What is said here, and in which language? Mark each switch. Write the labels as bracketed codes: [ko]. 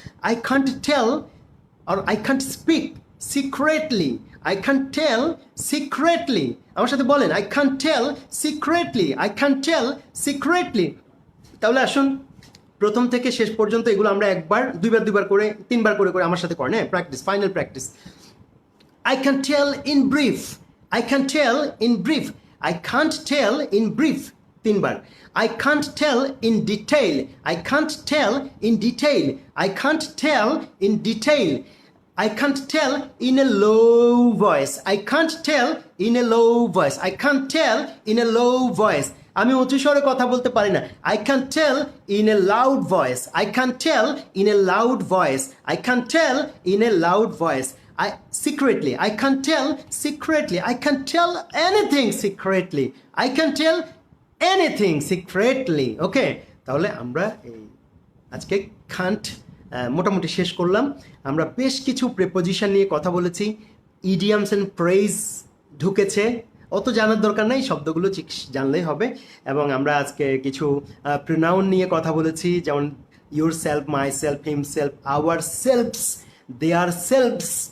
[en] I can't tell আর I can't speak secretly, I can't tell secretly, [bn] আমার সাথে বলেন, [en] I can't tell secretly, I can't tell secretly. [bn] তাহলে আসুন প্রথম থেকে শেষ পর্যন্ত এগুলো আমরা একবার, দুইবার করে, তিনবার করে আমার সাথে করেন। হ্যাঁ, practice, final practice. [en] I can tell in brief, I can tell in brief, I can't tell in brief, [bn] তিনবার। [en] I can't tell in detail, I can't tell in detail, I can't tell in detail, I can't tell in a low voice, I can't tell in a low voice, I can't tell in a low voice, [bn] আমি উঁচু স্বরে কথা বলতে পারি না। [en] I can't tell in a loud voice, I can't tell in a loud voice, I can't tell in a loud voice, secretly, I can't tell secretly, I can't tell anything secretly, I can't tell anything secretly. [bn] ওকে, তাহলে আমরা এই আজকে can't মোটামুটি শেষ করলাম। আমরা বেশ কিছু প্রেপোজিশন নিয়ে কথা বলেছি, ইডিয়ামস এন্ড ফ্রেজ ঢুকেছে, অত জানার দরকার নাই, শব্দগুলো ঠিক জানলেই হবে। এবং আমরা আজকে কিছু প্রোনাউন নিয়ে কথা বলেছি, যেমন [en] Yourself, myself, himself, ourselves, their selves.